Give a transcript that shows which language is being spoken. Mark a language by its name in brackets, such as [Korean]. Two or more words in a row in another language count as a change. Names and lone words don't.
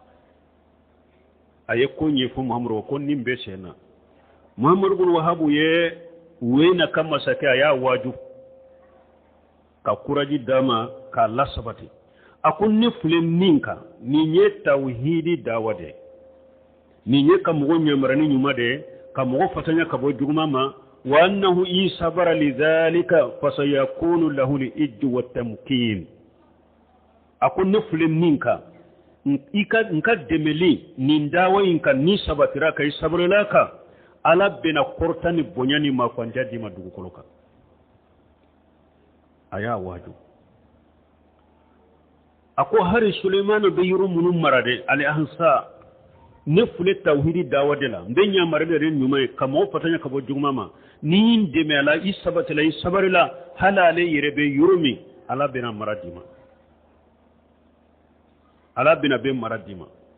[Bambara] a ye ko ɲɛfɔ Muhamadu ko nin bɛ sen na Muhamadu bin Wahabu ye Uweyina ka masakɛ a y'a waaju ka kuraji d'a ma k'a lasabati a ko ne filɛ min kan nin ye tawhidi dawa de nin ye ka mɔgɔ ɲamarani ɲuman de ka mɔgɔ fatanya ka bɔ juguman ma [Arabic] وأنه إن صبر لذلك فسيكون له العز والتمكين [Bambara] a ko ne filɛ min kan nka dɛmɛli nin dawa in kan ni sabatira ka i sabarila kan ala bɛna kɔrɔta ni bonya ni mafanja di ma dugukolo kan a y'a waaju a ko hari Sulemanu bɛ yɔrɔ minnu mara de Al-Ahsa ne filɛ tawhidi dawa de la n bɛ ɲamari de ɲuman ye ka mɔgɔ fatanya ka bɔ juguman ma ni n dɛmɛ a la i sabatila i sabarila hali ale yɛrɛ bɛ yɔrɔ min ala bɛna mara di ma ala bɛna bɛ mara di ma